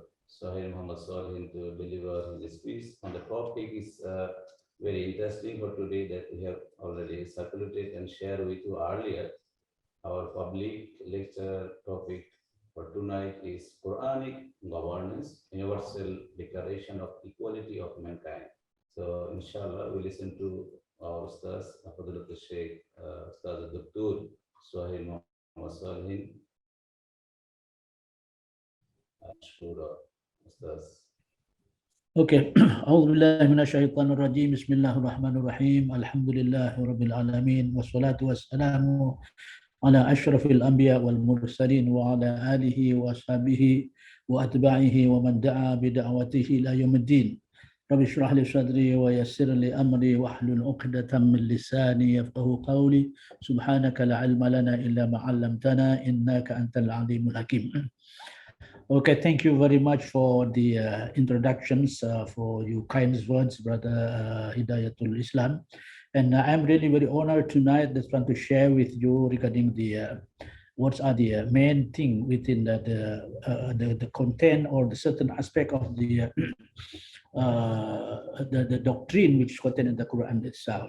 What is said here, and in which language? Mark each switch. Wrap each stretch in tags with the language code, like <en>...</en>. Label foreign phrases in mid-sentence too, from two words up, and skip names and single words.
<en>SOHIRIN Muhammad Solihin, to deliver his speech. And the topic is very interesting for today that we have already circulated and shared with you earlier. Our public lecture topic for tonight is Quranic governance, universal declaration of equality of mankind. So inshallah, we listen to our Ustaz, Fadilatul Shaykh, Ustaz Dr. SOHIRIN Muhammad Solihin. Ustaz. Okay.</en> <ar>أعوذ بالله من الشيطان الرجيم. بسم الله الرحمن الرحيم. الحمد لله رب العالمين والصلاة والسلام على أشرف الأنبياء والمرسلين وعلى آله وأصحابه وأتباعه ومن دعا بدعوته إلى يوم الدين. رب اشرح لي صدري ويسر لي أمري واحلل عقدة من لساني يفقهوا قولي. سبحانك لا علم لنا إلا ما علمتنا إنك أنت العليم الحكيم.</ar> <en>Okay, thank you very much for the introductions, for your kind words, Brother Hidayatul Islam. And I'm really very honored tonight just want to share with you regarding the what are the main thing within the content or the certain aspect of the doctrine which is contained in the Quran itself.</en>